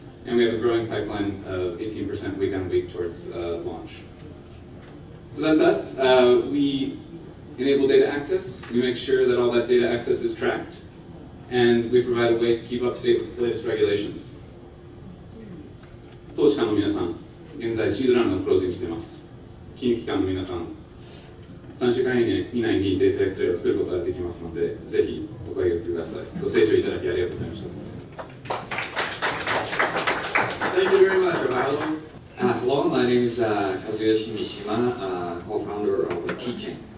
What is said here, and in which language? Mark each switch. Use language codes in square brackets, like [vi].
[en] And we have a growing pipeline of 18% week on week towards launch. So that's us. We enable data access. We make sure that all that data access is tracked. And we provide a way to keep up to date with the latest regulations. [ja] 投資家の皆さん、現在シードラウンドのクロージングしています。金融機関の皆さん、3週間以内にデータ X-ray を作ることができますので、ぜひお声掛けください。ご清聴いただきありがとうございました。 [en] Thank you very much, Ohio. Hello, my name is Kazuyoshi Mishima, co-founder of Keychain.